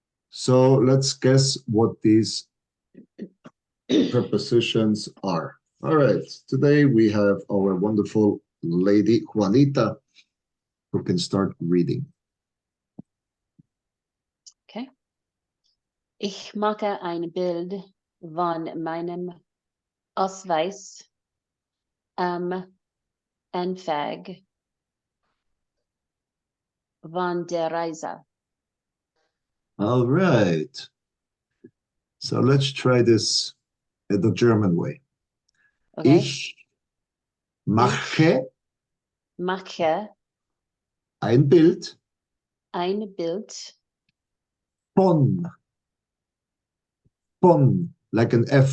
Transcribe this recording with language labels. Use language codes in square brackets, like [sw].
[en] So let's guess what these prepositions are. All right, today we have our wonderful lady Juanita who can start reading. Okay. [de] Ich mache ein Bild von meinem Ausweis am Anfang von der Reise. [en] All right. So let's try this the German way. Okay. [de] Ich mache Mache ein Bild ein Bild [en] von, like an F.